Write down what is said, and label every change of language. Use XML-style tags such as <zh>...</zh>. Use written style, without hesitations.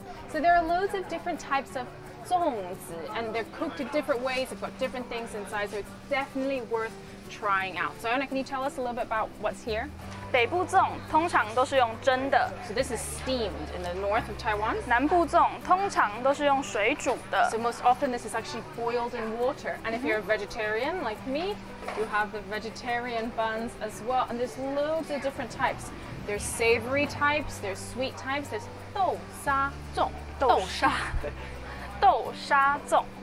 <en>So there are loads of different types of 粽子, and they're cooked in different ways. They've got different things inside, so it's definitely worth trying out. So Anna, can you tell us a little bit about what's here?</en> <zh>北部粽通常都是用蒸的</zh> <en>So this is steamed in the north of Taiwan.</en> <zh>南部粽通常都是用水煮的</zh> <en>So most often this is actually boiled in water. And if you're a vegetarian like me, you have the vegetarian buns as well. And there's loads of different types. There's savory types, there's sweet types, there's 豆沙粽.</en> <zh>豆沙粽</zh>